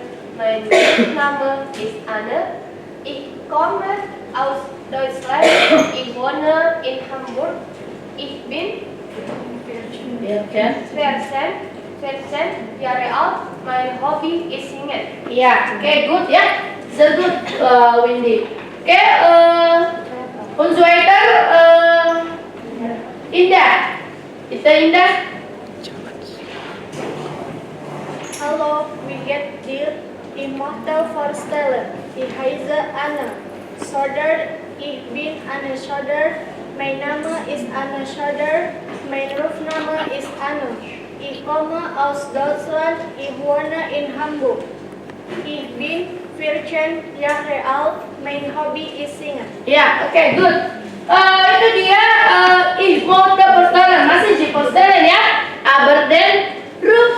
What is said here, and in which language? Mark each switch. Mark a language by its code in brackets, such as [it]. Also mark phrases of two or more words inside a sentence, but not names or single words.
[de] Mein Name ist Anne. Ich komme aus Deutschland. Ich wohne in Hamburg. Ich bin 14 Jahre alt. Mein Hobby ist singen. [id] Ya, oke, good ya. [de] Sehr good, [id] Windy. Oke, [de] und so weiter, [id] Indah. Itu Indah. [de] Hallo, wie geht dir? Ich möchte vorstellen. Ich heiße Anne Soder. Ich bin Anne Soder. Mein Name ist Anne Soder. Mein Rufname ist Anne. Ich komme aus Deutschland. Ich wohne in Hamburg. Ich bin 14 Jahre alt. Mein Hobby ist singen. [id] Ya, oke, good. Itu dia [de] ich möchte vorstellen. [id] Masih di vorstellen ya. [de] Aber den